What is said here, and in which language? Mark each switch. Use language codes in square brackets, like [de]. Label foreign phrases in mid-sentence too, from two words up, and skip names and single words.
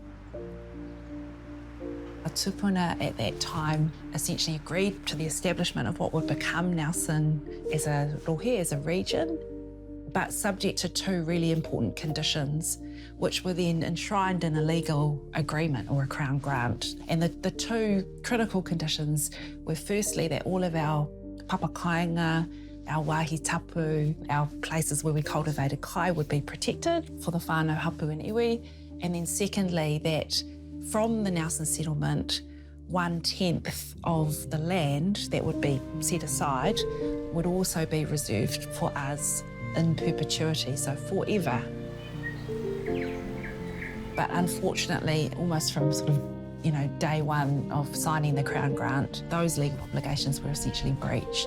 [en] A tupuna at that time essentially agreed to the establishment of what would become Nelson as a rohe, as a region, but subject to 2 really important conditions, which were then enshrined in a legal agreement or a Crown grant. And the 2 critical conditions were firstly that all of our papakainga, our [mi] wāhi tapu, [en] our places where we cultivated kai would be protected for the [mi] whānau hapu [en] and iwi, and then secondly that from the Nelson settlement, 1/10 of the land that would be set aside would also be reserved for us in perpetuity, so forever. But unfortunately, almost from day one of signing the Crown grant, those legal obligations were essentially breached.